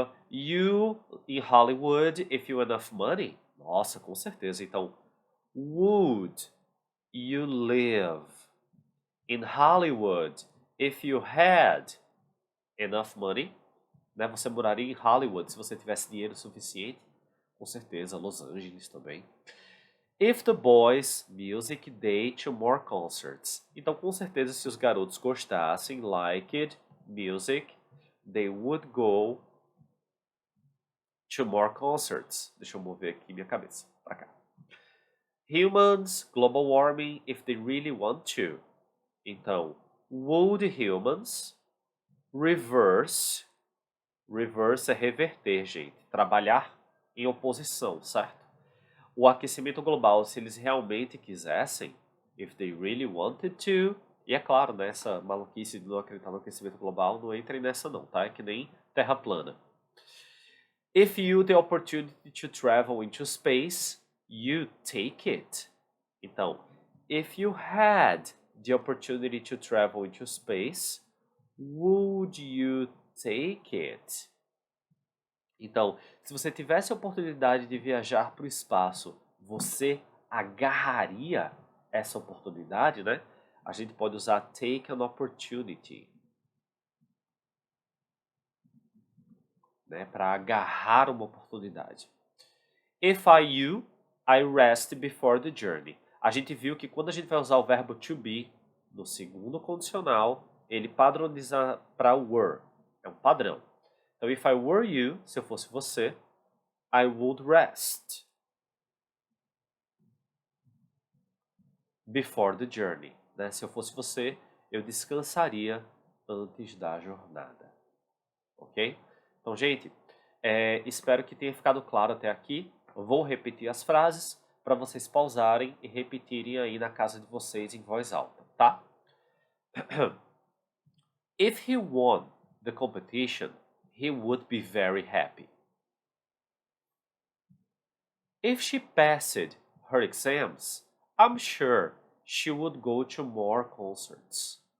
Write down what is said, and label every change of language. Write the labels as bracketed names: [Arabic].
[English] You in Hollywood if you enough money? [Portuguese] Nossa, com certeza. Então, [English] would you live in Hollywood if you had enough money? [Portuguese] Né? Você moraria em Hollywood se você tivesse dinheiro suficiente? Com certeza, Los Angeles também. [English] If the boys music they to more concerts. [Portuguese] Então, com certeza, se os garotos gostassem, [English] liked music, they would go to more concerts. [Portuguese] Deixa eu mover aqui minha cabeça pra cá. [English] Humans, global warming, if they really want to. [Portuguese] Então, [English] would humans reverse [Portuguese] é reverter, gente. Trabalhar em oposição, certo? O aquecimento global, se eles realmente quisessem, [English] if they really wanted to, [Portuguese] e é claro, né, essa maluquice de não acreditar no aquecimento global, não entrem nessa não, tá? É que nem terra plana. [English] If you the opportunity to travel into space, you take it. [Portuguese] Então, [English] if you had the opportunity to travel into space, would you take it? [Portuguese] Então, se você tivesse a oportunidade de viajar para o espaço, você agarraria essa oportunidade, né? A gente pode usar [English] take an opportunity, [Portuguese] né? Para agarrar uma oportunidade. [English] If I you, I rest before the journey. [Portuguese] A gente viu que quando a gente vai usar o verbo to be no segundo condicional, ele padroniza para were. É um padrão. Então, [English] if I were you, [Portuguese] se eu fosse você, [English] I would rest before the journey. [Portuguese] Né? Se eu fosse você, eu descansaria antes da jornada. Ok? Então, gente, espero que tenha ficado claro até aqui. Vou repetir as frases para vocês pausarem e repetirem aí na casa de vocês em voz alta, tá? [English] If he won the competition, he would be very happy. If she passed her exams, I'm sure she would go to more concerts.